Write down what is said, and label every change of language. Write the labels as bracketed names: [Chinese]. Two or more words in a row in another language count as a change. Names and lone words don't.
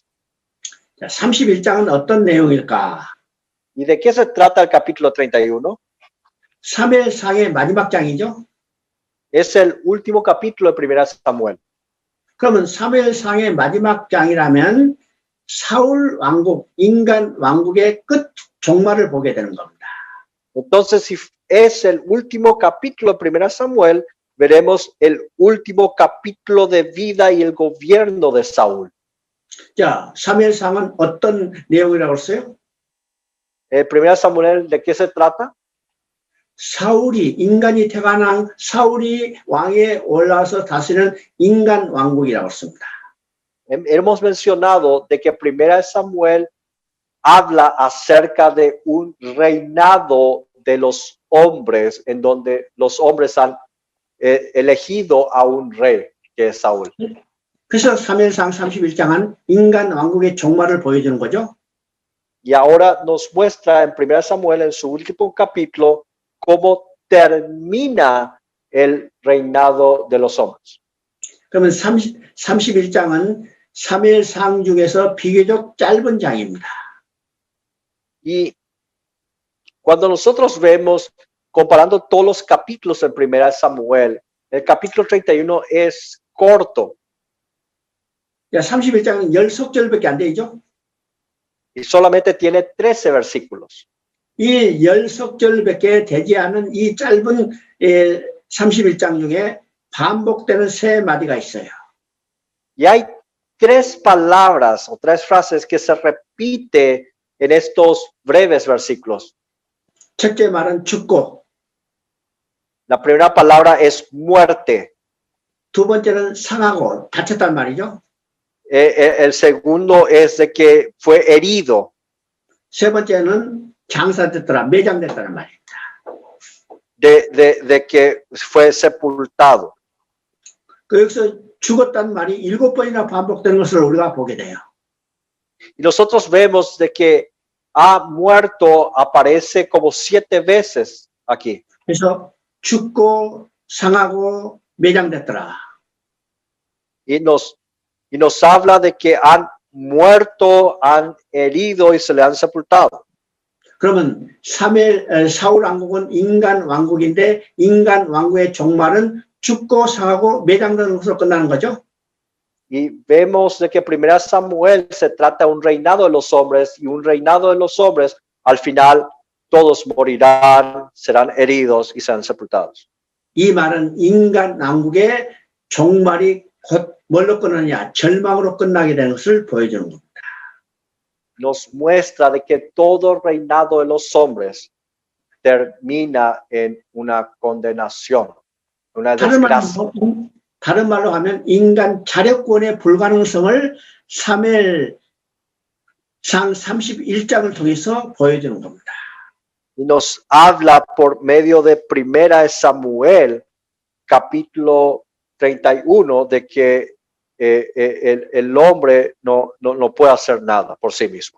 [Korean] 자, 31장은 어떤 내용일까? [Spanish] ¿Y de qué se trata el capítulo 31? [Korean] 사무엘상의 마지막 장이죠. [Spanish] Es el último capítulo de 1 Samuel. [Korean] 그러면 사무엘상의 마지막 장이라면 사울 왕국, 인간 왕국의 끝 종말을 보게 되는 겁니다. [Spanish] Entonces, si es el último capítulo de 1 Samuel, veremos el último capítulo de vida y el gobierno de Saúl. [Korean] 자, 사무엘상은 어떤 내용이라고 했어요? [Spanish] El 1 Samuel, ¿de qué se trata? [Korean] 사울이 인간이 태어난 사울이 왕에 올라와서 다스리는 인간 왕국이라고 했습니다. [Spanish] Hemos mencionado de que 1 Samuel habla acerca de un reinado de los hombres, en donde los hombres han elegido a un rey, que es Saúl. [Korean] 그래서 사무엘상 31장은 인간 왕국의 종말을 보여주는 거죠. [Spanish] Y ahora nos muestra en 1 Samuel, en su último capítulo, cómo termina el reinado de los hombres. [Korean] 그러면 31장은 사무엘상 중에서 비교적 짧은 장입니다. [Spanish] Y cuando nosotros vemos, comparando todos los capítulos en Primera Samuel, el capítulo 31 es corto. [Korean] 야, 31장은 10속절밖에 안 되죠? [Spanish] Y solamente tiene 13 versículos. [Korean] 이 10속절밖에 되지 않은 이 짧은 31장 중에 반복되는 세 마디가 있어요. [Spanish] Y hay tres palabras o tres frases que se repite en estos breves versículos. [Korean] 첫째 말은 죽고, [Spanish] La primera palabra es muerte. [Korean] 두 번째는 상하고, 다쳤단 말이죠. [Spanish] El segundo es de que fue herido. [Korean] 세 번째는 장사됐더라, 매장됐다는 말입니다. [Spanish] De que fue sepultado. [Korean] 그 여기서 죽었다는 말이 7번이나 반복되는 것을 우리가 보게 돼요. [Spanish] Y nosotros vemos de que ha muerto aparece como 7 veces aquí. [Korean] 그래서 죽고 상하고 매장됐더라. [Spanish] Y nos habla de que han muerto, han herido y se le han sepultado. [Korean] 그러면 사울 왕국은 인간 왕국인데 인간 왕국의 종말은 죽고 상하고 매장되는 것으로 끝나는 거죠. [Spanish] Y vemos de que Primera Samuel se trata de un reinado de los hombres y un reinado de los hombres, al final todos morirán, serán heridos y serán sepultados. [Korean] 이 말은 인간 왕국의 종말이 곧 뭘로 끝나느냐, 절망으로 끝나게 되는 것을 보여주는 겁니다. [Spanish] Nos muestra de que todo reinado de los hombres termina en una condenación, una desgracia. [Korean] 다른 말로 하면 인간 자력권의 불가능성을 사무엘상 31장을 통해서 보여주는 겁니다. [Spanish] Y nos habla por medio de Primera de Samuel, capítulo 31, de que el hombre no puede hacer nada por sí mismo.